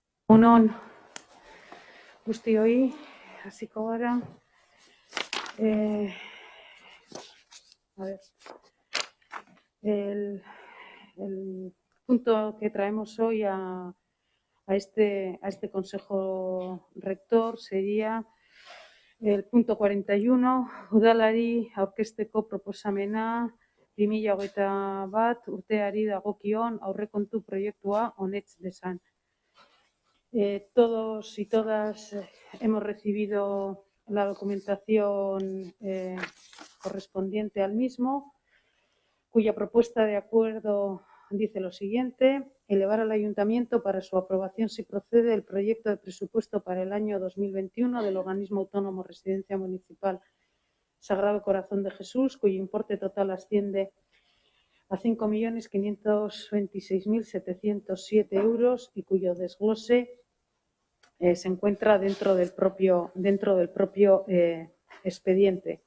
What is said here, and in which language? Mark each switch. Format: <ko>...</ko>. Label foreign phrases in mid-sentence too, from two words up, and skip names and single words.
<eu>Unon guztioi, hasiko gara.</eu> <es>El punto que traemos hoy a este Consejo Rector sería el punto 41,</es> <eu>udalari aurkezteko proposamena 2021 urteari dagokion aurrekontu proiektua onets dezan.</eu> <es>Todos y todas hemos recibido la documentación correspondiente al mismo, cuya propuesta de acuerdo dice lo siguiente: elevar al Ayuntamiento para su aprobación, si procede, el proyecto de presupuesto para el año 2021 del Organismo Autónomo Residencia Municipal Sagrado Corazón de Jesús, cuyo importe total asciende a 5.526.707 euros y cuyo desglose se encuentra dentro del propio expediente.</es>